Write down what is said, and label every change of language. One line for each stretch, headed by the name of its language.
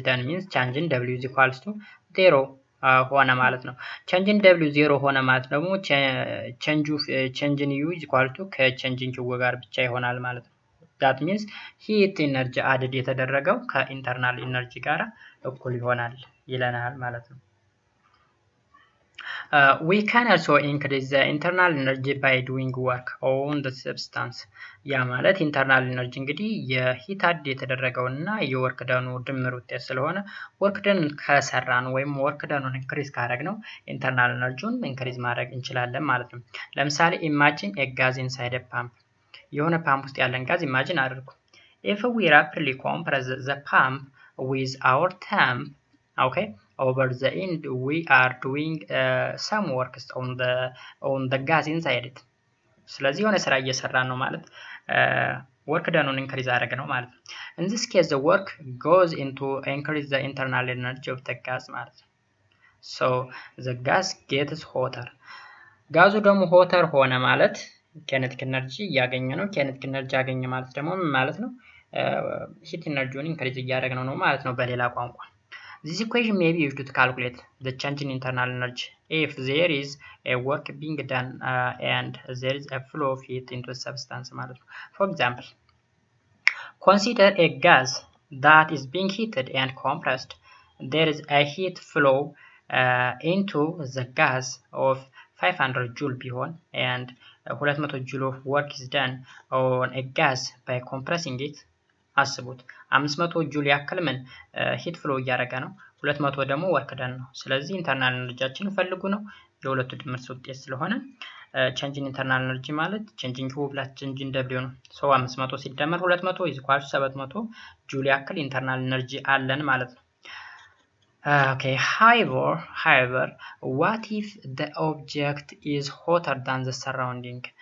English: means change in W is equals to 0
Amharic: ሆነ ማለት ነው።
English: change in W 0
Amharic: ሆነ ማለት ደግሞ
English: change in U is equal to ከchange in Q
Amharic: ጋር ብቻ ይሆናል ማለት ነው።
English: that means heat energy added
Amharic: የተደረገው ከኢንተርናል ኢነርጂ ጋር እኩል ይሆናል ይለናል ማለት ነው።
English: We can also increase the internal energy by doing work on the substance.
Amharic: ያ ማለት ኢንተርናል ኢነርጂ እንግዲህ የሂት አድ የተደረገውና የወርክ ደኑ ድምር ውጤት ስለሆነ ወርክ ደኑን ከሰራን ወይም ወርክ ደኑን ኢንክሪዝ ካደረግነው ኢንተርናል ኢነርጂውን ኢንክሪዝ ማድረግ እንችላለን ማለት ነው። ለምሳሌ ኢማጂን
English: a gas inside a pump.
Amharic: የሆነ ፓምፕ ውስጥ ያለን ጋዝ ኢማጂን አድርጉ።
English: If we rapidly compress the pump with our thumb, okay, over the end we are doing some work on the gas inside it.
Amharic: ስለዚህ የሆነ ስራ እየሰራን ነው ማለት ወርክ ደኑን ኢንክሪዝ አደረግ ነው ማለት ነው።
English: In this case the work goes into increase the internal energy of the gas ማለት ነው። So the gas gets hotter.
Amharic: ጋዙ ደግሞ ሆተር ሆነ ማለት kinetic energy እያገኘ ነው። kinetic energy ያገኘ ማለት ደግሞ ምን ማለት ነው?
English: heat energy
Amharic: ኢንክሪዝ እያደረግነው ነው ማለት ነው በሌላ ቋንቋ።
English: This equation may be used to calculate the change in internal energy if there is a work being done and there is a flow of heat into a substance ማለት ነው። For example, consider a gas that is being heated and compressed. There is a heat flow into the gas of 500 joule ቢሆን and 200 joule of work is done on a gas by compressing it.
Amharic: አስቡት 500 ጁል ያክል ምን ሂት ፍሎ እያደረገ ነው 200 ደግሞ ወርክ ደን ነው። ስለዚህ ኢንተርናል ኤነርጂያችን ፈልጉ ነው የሁለቱ ድምር ውጤት ስለሆነ
English: change in internal energy
Amharic: ማለት
English: change in Q plus change in W
Amharic: ነው። so 500 ሲደመር 200 is equal to 700 ጁል ያክል ኢንተርናል ኤነርጂ አለን ማለት ነው።
English: Okay, however, what if the object is hotter than the surrounding?